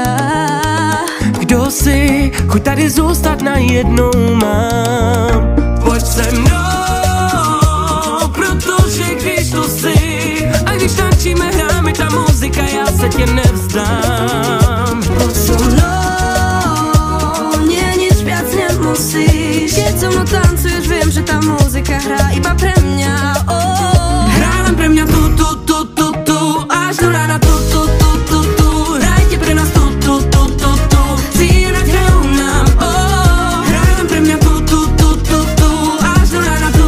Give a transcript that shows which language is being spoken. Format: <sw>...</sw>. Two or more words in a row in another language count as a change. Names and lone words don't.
<cs>Kdo si, chuť tady zůstat najednou mám. Pojď se mnou, protože když tu jsi, a když tančíme, hráme ta muzika, já se tě nevzdám.</cs> <sk>Poď so mnou, nie nič viac nemusíš. Keď so mnou tancuješ, viem, že tá muzika hrá iba pre mňa. Hrá len pre mňa tu, až do rána tu. Hrajte pre nás tu. Cíle hrajú nám, hrá len pre mňa tu, až do rána tu.</sk>